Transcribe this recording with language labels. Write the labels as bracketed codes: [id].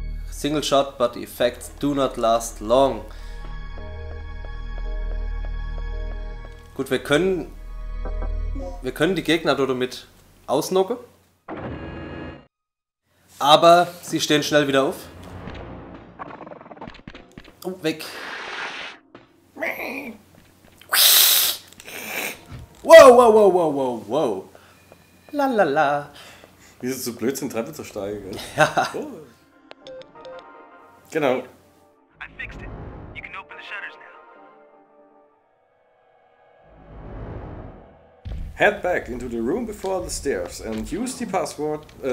[en] Single shot, but the effects do not last long. [de] Gut, wir können die Gegner damit ausnocken. Aber sie stehen schnell wieder auf. Oh, weg. Wow. La la la. Wie ist es so blöd, Treppe zu steigen? Ja. Oh. Genau. [en] I fixed it. You can open the shutters now. Head back into the room before the stairs and use the password.